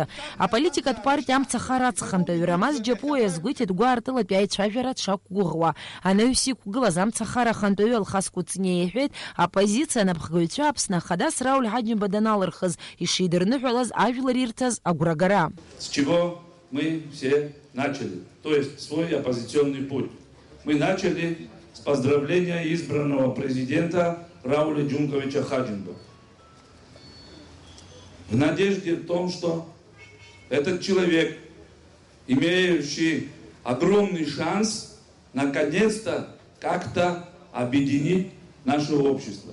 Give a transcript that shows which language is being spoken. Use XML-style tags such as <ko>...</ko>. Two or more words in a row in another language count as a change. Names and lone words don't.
<ab>Аполитикатә партиа амцахара ацхантәаҩ Рамаз Џьапуа иазгәеиҭеит гәаартылатәи аицәажәара дшақәгәыӷуа. Анаҩс иқәгылаз амцахара ахантәаҩы Алхас Кәыҵниа иҳәеит, аппозициа анапхгаҩцәа Аԥсны Ахадас Рауль Ҳаџьымба даналырхыз ишидырныҳәалаз ажәлар ирҭаз агәрагара.</ab> <ru>Мы все начали, то есть свой оппозиционный путь. Мы начали с поздравления избранного президента Рауля Джунковича Хаджимба. В надежде в том, что этот человек, имеющий огромный шанс, наконец-то как-то объединить наше общество.</ru>